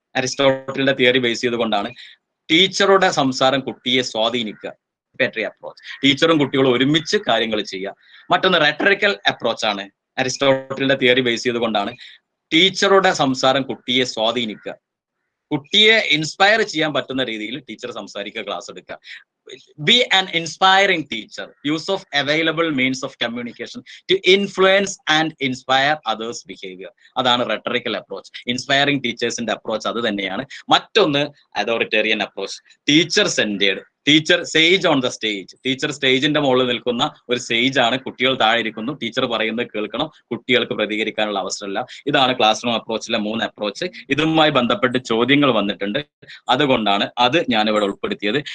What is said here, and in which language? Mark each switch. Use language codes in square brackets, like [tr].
[ml] അരിസ്റ്റോട്ടലിന്റെ theory base ചെയ്തുകൊണ്ടാണ് ടീച്ചറുടെ സംസാരം കുട്ടിയെ സ്വാധീനിക്കുക. പാട്രി അപ്രോച്ച്, ടീച്ചറും കുട്ടികളും ഒരുമിച്ച് കാര്യങ്ങൾ ചെയ്യുക. മറ്റൊന്ന് റെട്ടറിക്കൽ അപ്രോച്ച് ആണ്. അരിസ്റ്റോട്ടലിന്റെ തിയറി ബേസ് ചെയ്തുകൊണ്ടാണ് ടീച്ചറുടെ സംസാരം കുട്ടിയെ സ്വാധീനിക്കുക. കുട്ടിയെ ഇൻസ്പയർ ചെയ്യാൻ പറ്റുന്ന രീതിയിൽ ടീച്ചർ സംസാരിക്കുക, ക്ലാസ് എടുക്കുക. [en] Be an inspiring teacher. Use of available means of communication to influence and inspire others' behavior. [ml] അതാണ് റെട്ടറിക്കൽ അപ്രോച്ച്. ഇൻസ്പയറിംഗ് ടീച്ചേഴ്സിന്റെ അപ്രോച്ച് അത് തന്നെയാണ്. മറ്റൊന്ന് authoritarian approach, teacher centred. [en] Teacher sage on the stage. [ml] Teacher സ്റ്റേജിന്റെ മുകളിൽ നിൽക്കുന്ന ഒരു stage ആണ്. കുട്ടികൾ താഴെ ഇരിക്കുന്നു, ടീച്ചർ പറയുന്നത് കേൾക്കണം, കുട്ടികൾക്ക് പ്രതികരിക്കാനുള്ള അവസരമില്ല. ഇതാണ് ക്ലാസ് റൂം അപ്രോച്ചിലെ 3 അപ്രോച്ച്. ഇതുമായി ബന്ധപ്പെട്ട് ചോദ്യങ്ങൾ വന്നിട്ടുണ്ട്, അതുകൊണ്ടാണ് അത് ഞാനിവിടെ ഉൾപ്പെടുത്തിയത്.